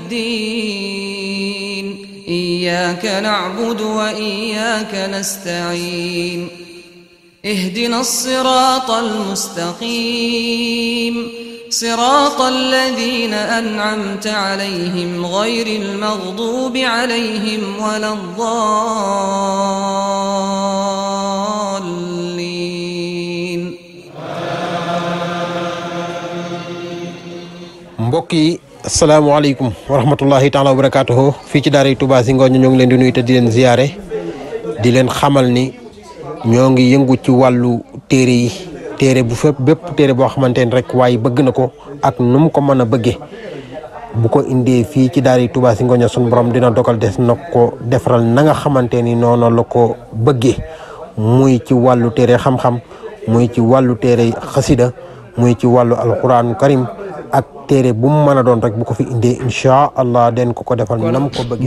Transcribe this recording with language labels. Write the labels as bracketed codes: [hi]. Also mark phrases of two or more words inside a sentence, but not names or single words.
[ar] الدين إياك نعبد وإياك نستعين اهدنا الصراط المستقيم صراط الذين أنعمت عليهم غير المغضوب عليهم ولا الضالين. [wo] mbokki [ar] السلام عليكم ورحمة الله تعالى وبركاته [wo] fii ci daara Touba si Ngoño ñoo ngi leen di nuyu te di leen ziyaare di leen xamal ni ñoo ngi yëngu ci wàllu téere yi téere bu fépp bépp téere boo xamante ni rek waaye bëgg na ko ak nu mu ko mën a bëggee bu ko indee fii ci daara Touba si Ngoño sun borom dina dogal des na ko defaral na nga xamante ni noonu la ko bëggee muy ci wàllu téere xam-xam muy ci wàllu téere xasida muy ci wàllu [ar] القرآن الكريم [wo] ak téere bu mu mën a doon rek bu ko fi indee [ar] إن شاء الله [wo] den ko defal nam ko bëggee.